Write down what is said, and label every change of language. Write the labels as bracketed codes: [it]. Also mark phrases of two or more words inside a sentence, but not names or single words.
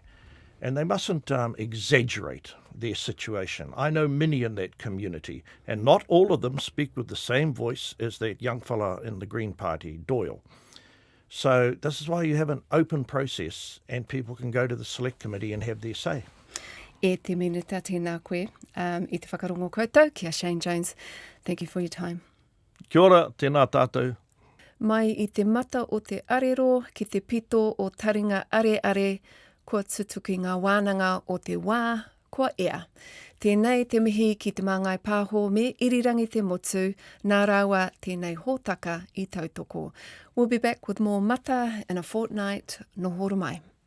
[en] And they mustn't exaggerate their situation. I know many in that community, and not all of them speak with the same voice as that young fella in the Green Party, Doyle. So this is why you have an open process and people can go to the select committee and have their say. [mi] E te minita tēnā koe, i te whakarongo koutou, kia Shane Jones. [en] Thank you for your time. [mi] Kia ora, tēnā tātou. Mai i te mata o te arero, ki te pito o taringa are, kua tutuki ngā wānanga o te wā, kua ea. Tēnei te mihi ki te Māngai Pāho me irirangi te motu, nā rawa tēnei hōtaka i tautoko. [en] We'll be back with more mata in a fortnight. [mi] No horo mai.